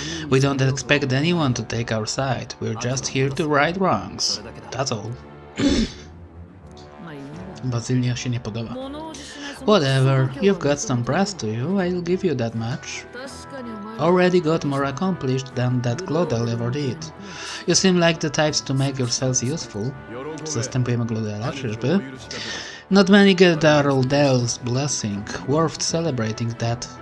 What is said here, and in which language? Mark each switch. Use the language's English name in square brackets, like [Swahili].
[English] We don't expect anyone to take our side. We're just here to right wrongs. That's all. [Polish] Bazylia się nie podoba. [English] Whatever, you've got some brass to you, I'll give you that much. Already got more accomplished than that Glodel ever did. You seem like the types to make yourselves useful. [Polish] Zastępujemy Glodela, czyżby? [English] Not many get Darrell's blessing, worth celebrating that.